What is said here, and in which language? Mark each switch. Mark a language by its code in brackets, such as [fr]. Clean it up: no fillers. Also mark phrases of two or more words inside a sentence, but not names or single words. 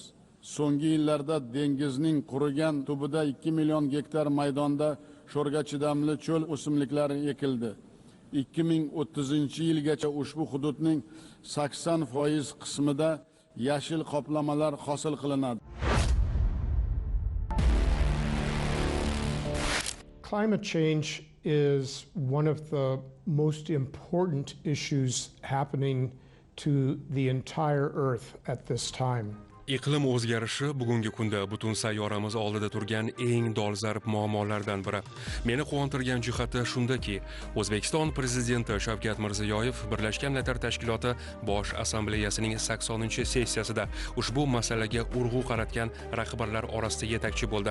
[uz] So'nggi yillarda dengizning qurigan tubida 2 million gektar maydonda sho'rga chidamli cho'l o'simliklari ekildi. 2030-yilgacha ushbu hududning 80% qismida yashil qoplamalar hosil qilinadi. [en] Climate change is one of the most important issues happening to the entire Earth at this time. [uz] Iqlim o'zgarishi bugungi kunda butun sayyoramiz oldida turgan eng dolzarb muammolardan biri. Meni quvontirgan jihati shundaki, O'zbekiston prezidenti Shavkat Mirziyoyev Birlashgan Millatlar Tashkiloti Bosh Assambleyasining 80-sessiyasida ushbu masalaga urg'u qaratgan rahbarlar orasida yetakchi bo'ldi.